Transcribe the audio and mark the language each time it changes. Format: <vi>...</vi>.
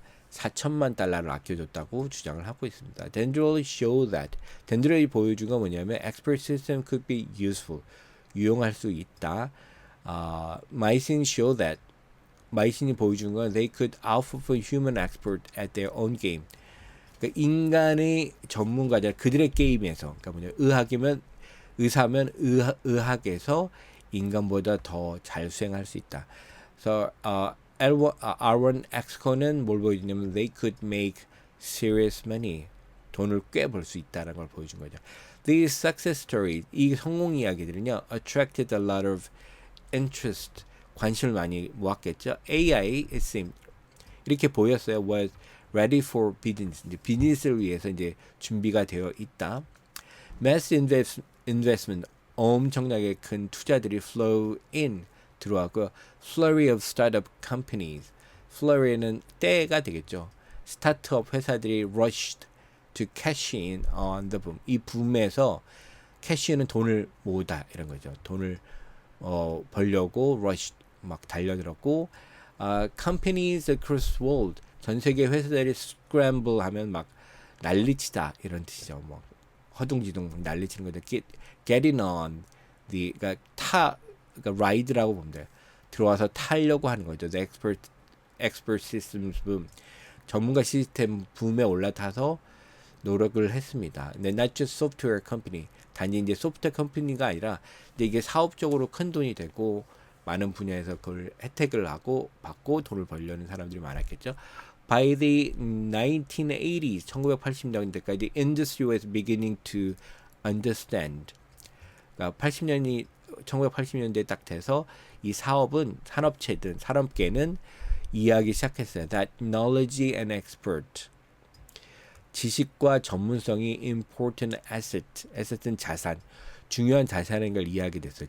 <ko>4천만 달러를 아껴줬다고 주장을 하고 있습니다.</ko> <en>Dendrol show that,</en> <ko>덴드럴이 보여준 건 뭐냐면</ko> <en>expert system could be useful,</en> <ko>유용할 수 있다.</ko> <en>Mycin show that,</en> <ko>마이신이 보여준 건</ko> <en>they could outperform human expert at their own game.</en> <ko>그러니까 인간의 전문가들 그들의 게임에서, 그러니까 뭐냐 의사면 의학에서 인간보다 더 잘 수행할 수 있다. 그래서 R1 XCon은 뭘 보여주냐면</ko> <en>they could make serious money,</en> <ko>돈을 꽤 벌 수 있다는 걸 보여준 거죠.</ko> <en>These success stories,</en> <ko>이 성공 이야기들은요,</ko> <en>attracted a lot of interest,</en> <ko>관심을 많이 모았겠죠.</ko> <en>AI, it seemed,</en> <ko>이렇게 보였어요.</ko> <en>was ready for business,</en> <ko>이제 비즈니스를 위해서 이제 준비가 되어 있다.</ko> <en>Mass investment,</en> <ko>엄청나게 큰 투자들이</ko> <en>flow in,</en> <ko>들어왔고요.</ko> <en>Flurry of startup companies, flurry는</en> <ko>때가 되겠죠. 스타트업 회사들이</ko> <en>rushed to cash in on the boom,</en> <ko>이 붐에서 캐시는 돈을 모으다 이런 거죠. 돈을 벌려고 rush 막 달려들었고,</ko> <en>companies across the world,</en> <ko>전 세계 회사들이 scramble 하면 막 난리치다 이런 뜻이죠. 뭐 허둥지둥 난리치는 거죠.</ko> <en>getting on the,</en> <ko>그러니까 ride라고 보면 돼요. 들어와서 타려고 하는 거죠.</ko> <en>The expert systems boom,</en> <ko>전문가 시스템 붐에 올라타서 노력을 했습니다. 근데</ko> <en>not just software company,</en> <ko>단지 이제 소프트웨어 컴퍼니가 아니라 이제 이게 사업적으로 큰 돈이 되고 많은 분야에서 그걸 혜택을 하고 받고 돈을 벌려는 사람들이 많았겠죠.</ko> <en>By the 1980s,</en> <ko>1980년대까지</ko> <en>industry was beginning to understand.</en> <ko>그러니까 1980년대에 딱 돼서 이 사업은 산업체든 산업계는 이해하기 시작했어요.</ko> <en>That knowledge and expert,</en> <ko>지식과 전문성이</ko> <en>important asset,</en> <ko>asset은 자산, 중요한 자산인 걸 이해하게 됐어요.</ko>